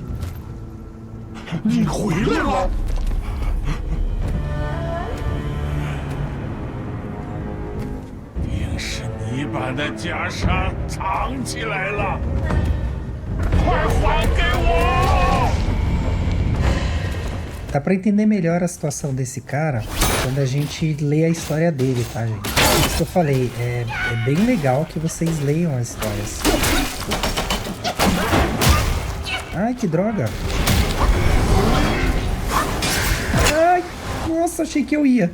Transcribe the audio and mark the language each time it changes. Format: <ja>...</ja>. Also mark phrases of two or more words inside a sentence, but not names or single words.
<zh>你回来了！定是你把那袈裟藏起来了，快还给我！</zh> <pt>Dá pra entender melhor a situação desse cara quando a gente lê a história dele, tá, gente? Isso que eu falei, é bem legal que vocês leiam as histórias. Ai, que droga! Ai, nossa, achei que eu ia.</pt>